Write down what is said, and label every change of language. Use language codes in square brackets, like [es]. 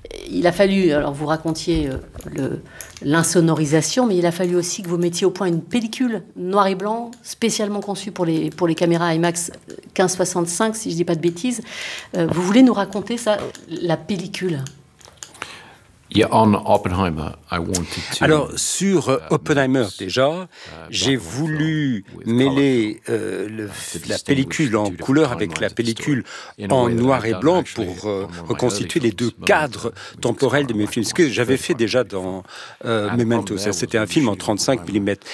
[fr] Il a fallu, alors vous racontiez l'insonorisation, mais il a fallu aussi que vous mettiez au point une pellicule noir et blanc, spécialement conçue pour les caméras IMAX 1565, si je ne dis pas de bêtises. Vous voulez nous raconter ça, la pellicule? [en] Yeah, on Oppenheimer, I wanted to. [fr] Alors, sur Oppenheimer, déjà, j'ai voulu mêler la pellicule en couleur avec la pellicule en noir et blanc pour reconstituer les deux cadres temporels de mes films. Ce que j'avais fait déjà dans Memento, c'était un film en 35 mm.